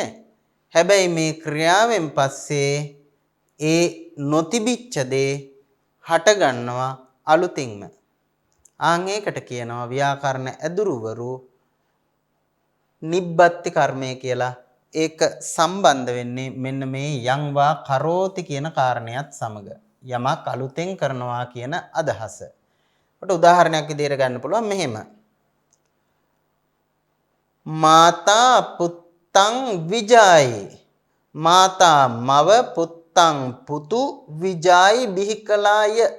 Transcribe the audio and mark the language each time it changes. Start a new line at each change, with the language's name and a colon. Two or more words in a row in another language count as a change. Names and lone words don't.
Sinhala: හැබැයි මේ ක්‍රියාවෙන් පස්සේ ඒ නොතිබිච්ච දේ හට ගන්නවා අලුතින්ම. ආන් ඒකට කියනවා ව්‍යාකරණ ඇදුරුවරු නිබ්බත්ති කර්මය කියලා. ඒක සම්බන්ධ වෙන්නේ මෙන්න මේ යං වා කරෝති කියන කාරණයත් සමග. යමක් අලුතෙන් කරනවා කියන අදහස. කොට උදාහරණයක් විදිහට ගන්න පුළුවන් මෙහෙම.
Pali: මාතා පුත්තං විජායි.
Sinhala: මාතා මව පුත්තං පුතු විජායි බිහි කළාය.